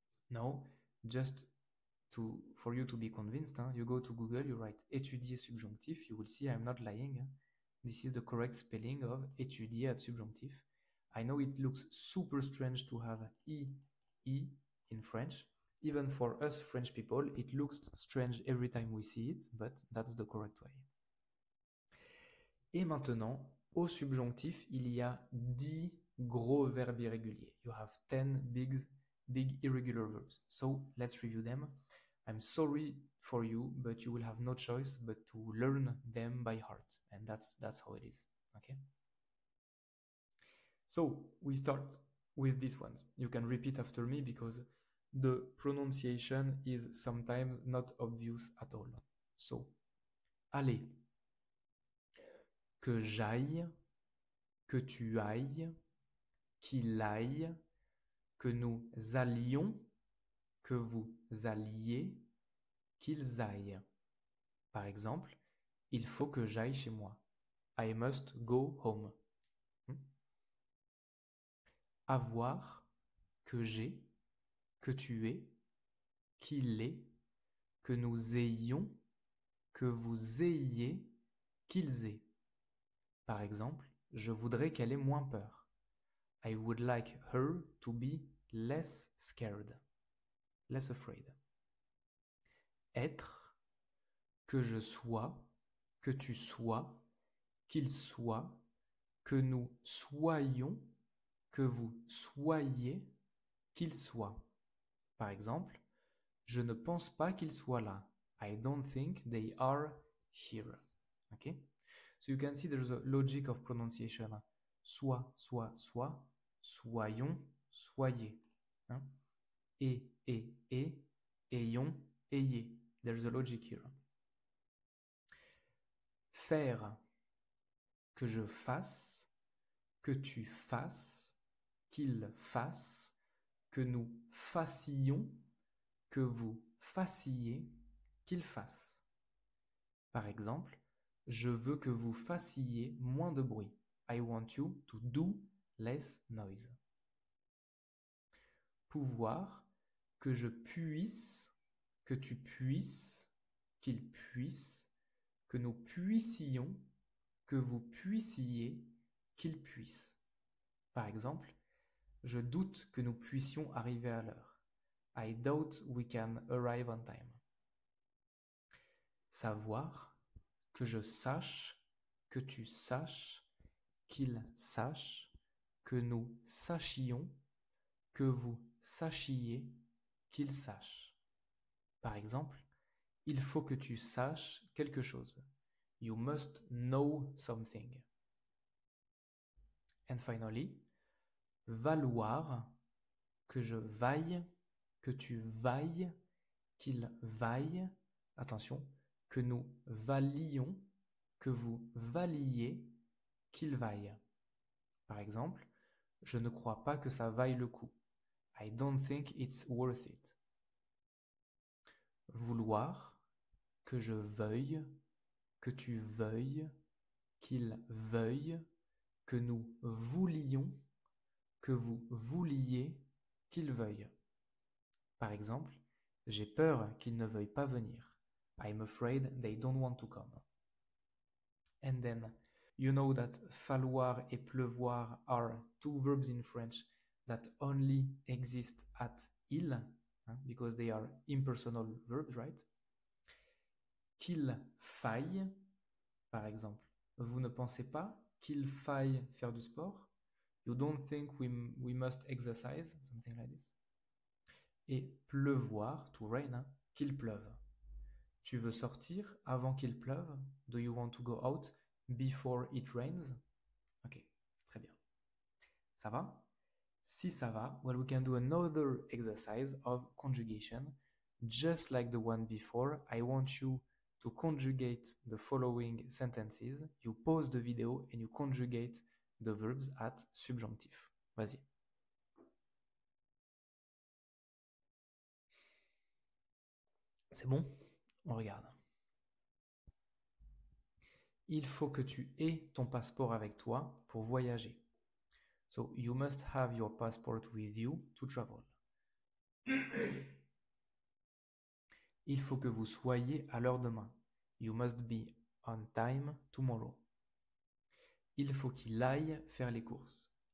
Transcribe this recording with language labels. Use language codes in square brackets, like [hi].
[en] Now, just for you to be convinced, you go to Google, you write [fr] étudier subjonctif, [en] you will see I'm not lying. This is the correct spelling of étudier at subjonctif. I know it looks super strange to have E in French. Even for us French people, it looks strange every time we see it, but that's the correct way. [fr] Et maintenant, au subjonctif, il y a 10 gros verbes irréguliers. [en] You have 10 big irregular verbs. So let's review them. I'm sorry for you, but you will have no choice but to learn them by heart. And that's how it is. Okay? So we start with these ones. You can repeat after me because the pronunciation is sometimes not obvious at all. So, [fr] allez, que j'aille, que tu ailles, qu'il aille, que nous allions, que vous alliez, qu'ils aillent. Par exemple, il faut que j'aille chez moi. [en] I must go home. [fr] Avoir, que j'ai, que tu aies, qu'il ait, que nous ayons, que vous ayez, qu'ils aient. Par exemple, je voudrais qu'elle ait moins peur. [en] I would like her to be less scared, less afraid. [fr] Être, que je sois, que tu sois, qu'il soit, que nous soyons, que vous soyez, qu'il soit. Par exemple, je ne pense pas qu'ils soient là. [en] I don't think they are here. Okay? So you can see there's a logic of pronunciation. Soit, soit, soit, soyons, soyez. [fr] Et, ayons, ayez. [en] There's a logic here. [fr] Faire, que je fasse, que tu fasses, qu'il fasse, que nous fassions, que vous fassiez, qu'il fasse. Par exemple, je veux que vous fassiez moins de bruit. [en] I want you to do less noise. [fr] Pouvoir, que je puisse, que tu puisses, qu'il puisse, que nous puissions, que vous puissiez, qu'il puisse. Par exemple, je doute que nous puissions arriver à l'heure. [en] I doubt we can arrive on time. [fr] Savoir, que je sache, que tu saches, qu'il sache, que nous sachions, que vous sachiez, qu'il sache. Par exemple, il faut que tu saches quelque chose. [en] You must know something. And finally, [fr] valoir, que je vaille, que tu vailles, qu'il vaille, attention, que nous valions, que vous valiez, qu'il vaille. Par exemple, je ne crois pas que ça vaille le coup. [en] I don't think it's worth it. [fr] Vouloir, que je veuille, que tu veuilles, qu'il veuille, que nous voulions, que vous vouliez, qu'il veuille. Par exemple, j'ai peur qu'ils ne veuillent pas venir. [en] I'm afraid they don't want to come. And then, you know that [fr] falloir et pleuvoir [en] are two verbs in French that only exist at il, because they are impersonal verbs, right? [fr] Qu'il faille, par exemple. Vous ne pensez pas qu'il faille faire du sport? [en] You don't think we must exercise? Something like this. [fr] Et pleuvoir, [en] to rain, [fr] qu'il pleuve. Tu veux sortir avant qu'il pleuve? [en] Do you want to go out before it rains? Ok, [fr] très bien. Ça va? Si ça va, [en] well, we can do another exercise of conjugation. Just like the one before, I want you to conjugate the following sentences. You pause the video and you conjugate the verbs at subjonctif. [fr] Vas-y. C'est bon? On regarde. Il faut que tu aies ton passeport avec toi pour voyager. [en] So, you must have your passport with you to travel. [fr] Il faut que vous soyez à l'heure demain. [en] You must be on time tomorrow. [fr] Il faut qu'il aille faire les courses.